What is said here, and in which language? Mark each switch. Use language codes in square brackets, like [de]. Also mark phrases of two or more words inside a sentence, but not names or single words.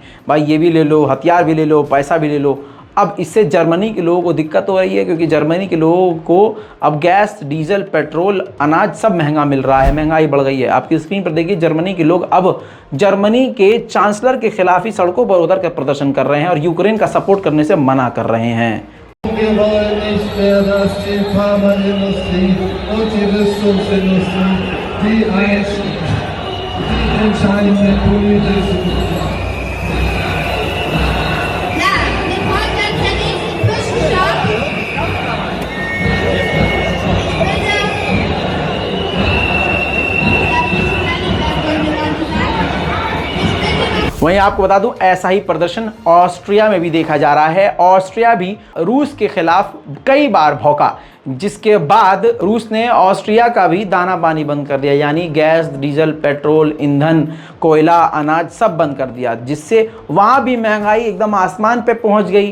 [hi] भाई ये भी ले लो, हथियार भी ले लो, पैसा भी ले लो। अब इससे जर्मनी के लोगों को दिक्कत हो रही है क्योंकि जर्मनी के लोगों को अब गैस, डीजल, पेट्रोल, अनाज सब महंगा मिल रहा है, महंगाई बढ़ गई है। आपकी स्क्रीन पर देखिए जर्मनी के लोग अब जर्मनी के चांसलर के खिलाफ ही सड़कों पर उतर कर प्रदर्शन कर रहे हैं और यूक्रेन का सपोर्ट करने से मना कर रहे हैं। [de] Wir wollen nicht mehr, dass die Pharmaindustrie und die Rüstungsindustrie die entscheidende politische Ja, wir wollen jetzt den nächsten Zwischenstopp. [hi] वहीं आपको बता दूं ऐसा ही प्रदर्शन ऑस्ट्रिया में भी देखा जा रहा है। ऑस्ट्रिया भी रूस के खिलाफ कई बार भौंका, जिसके बाद रूस ने ऑस्ट्रिया का भी दाना पानी बंद कर दिया, यानी गैस, डीजल, पेट्रोल, ईंधन, कोयला, अनाज सब बंद कर दिया, जिससे वहाँ भी महंगाई एकदम आसमान पे पहुँच गई।